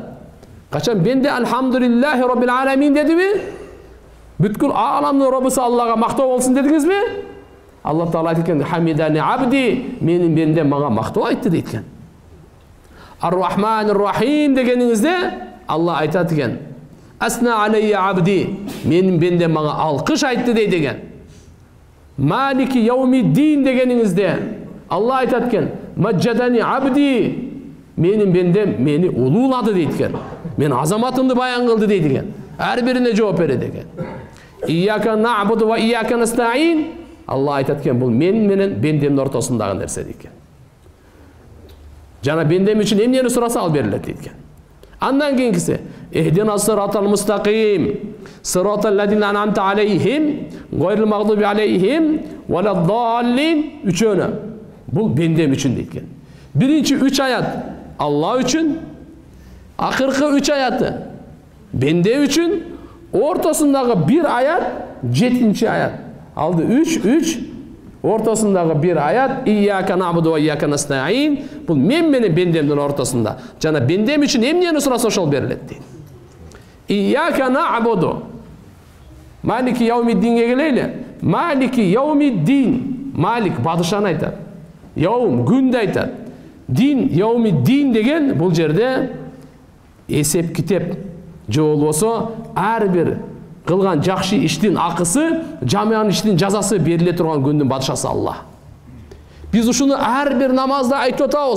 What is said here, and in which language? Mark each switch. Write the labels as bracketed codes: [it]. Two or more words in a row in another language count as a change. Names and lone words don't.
[ky] Качан бенде [ar] الحمد لله رب العالمين [ky] дедиби? Бүткүл ааламдын Роббусу Аллага мактоо болсун дедиңизби? Алла Таала айтат экен, [ar] حمدني عبدي, [ky] менин бендем мага мактоо айтты дейт экен. [ar] الرحمن الرحيم [ky] дегениңизде Алла айтат экен, [ar] أثنى علي عبدي, [ky] менин бендем мага алкыш айтты дейт экен. [ar] مالك يوم الدين [ky] дегениңизде Алла айтат экен, [ar] مجدني عبدي, [ky] менин бендем мени улуулады дейт экен. Мен азаматымды баян кылды дейт экен. Ар бирине жооп берет экен. [ar] إياك نعبد وإياك نستعين, [ky] Алла айтат экен, бул мен менен бендемдин ортосундагы нерсе дейт экен. Жана бендем үчүн эмнени сураса ал берилет дейт экен. Андан кийинкиси, [ar] اهدنا الصراط المستقيم صراط الذين أنعمت عليهم غير المغضوب عليهم, [ky] валаддаллин, үчөнү. Бул бендем үчүн дейт экен. Биринчи 3 аят Алла үчүн, акыркы 3 аяты бенде үчүн, ортосундагы 1 аят 7-чи аят. Алды 3, ортосундагы 1 аят [ar] إياك نعبد وإياك نستعين, [ky] бул мен менен бендемдин ортосунда. Жана бендем үчүн эмнени сураса ошол берилет дейт. [ar] إياك نعبد, مالك يوم الدين [ky] келели. [ar] مالك يوم الدين, [ky] Малик падышаны айтат. Яум күндү айтат. [ar] الدين يوم الدين [ky] деген бул жерде эсеп китеп же болбосо ар бир кылган жакшы иштин акысы, жаман иштин жазасы бериле турган күндүн падышасы Алла. Биз ушуну ар бир намазда айтып атабыз.